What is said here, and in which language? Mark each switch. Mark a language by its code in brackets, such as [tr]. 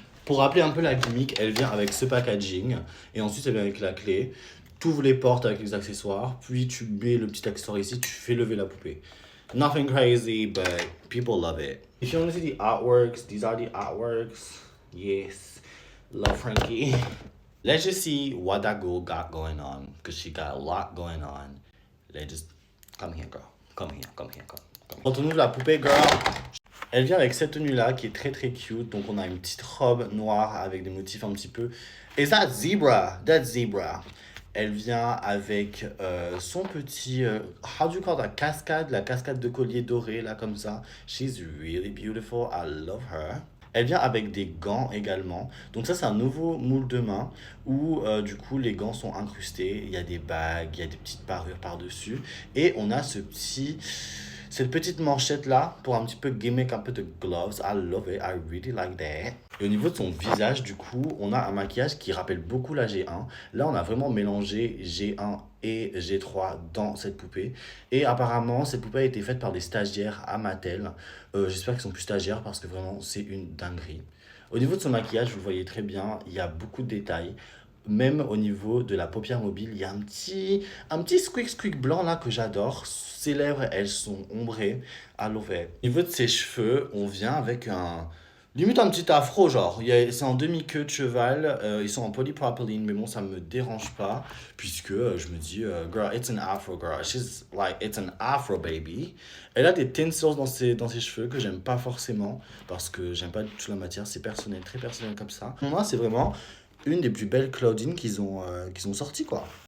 [fr] Pour rappeler un peu la gimmick, elle vient avec ce packaging et ensuite elle vient avec la clé. Tu ouvres les portes avec les accessoires, puis tu mets le petit accessoire ici, tu fais lever la poupée. [en] Nothing crazy, but people love it. If you want to see the artworks, these are the artworks. Yes, love Frankie. Let's just see what that girl got going on, because she got a lot going on. Let's just come here, girl. Come here, come here, come. [fr] Quand on ouvre la poupée, girl, elle vient avec cette tenue-là qui est très très cute. Donc on a une petite robe noire avec des motifs un petit peu. [en] Is that zebra? That's zebra. [fr] Elle vient avec son petit, [en] how do you call that, [fr] cascade, la cascade de collier doré, là, comme ça. [en] She's really beautiful, I love her. [fr] Elle vient avec des gants également. Donc ça, c'est un nouveau moule de main où, du coup, les gants sont incrustés. Il y a des bagues, il y a des petites parures par-dessus. Et on a cette petite manchette là pour un petit peu gimmick un peu de gloves. [en] I love it, I really like that. [fr] Et au niveau de son visage, du coup, on a un maquillage qui rappelle beaucoup la G1. Là, on a vraiment mélangé G1 et G3 dans cette poupée. Et apparemment, cette poupée a été faite par des stagiaires à Mattel. J'espère qu'ils sont plus stagiaires parce que vraiment, c'est une dinguerie. Au niveau de son maquillage, vous le voyez très bien, il y a beaucoup de détails. Même au niveau de la paupière mobile, il y a un petit squeak blanc là que j'adore. Ses lèvres, elles sont ombrées. [en] I love it. [fr] Au niveau de ses cheveux, on vient avec limite un petit afro, genre. C'est en demi-queue de cheval. Ils sont en polypropylene, mais bon, ça me dérange pas. Puisque je me dis, [en] girl, it's an afro, girl. She's like, it's an afro, baby. [fr] Elle a des tinsels dans ses cheveux que j'aime pas forcément. Parce que j'aime pas du tout la matière. C'est personnel, très personnel comme ça. Moi, c'est vraiment une des plus belles Claudine qu'ils ont sorties, quoi.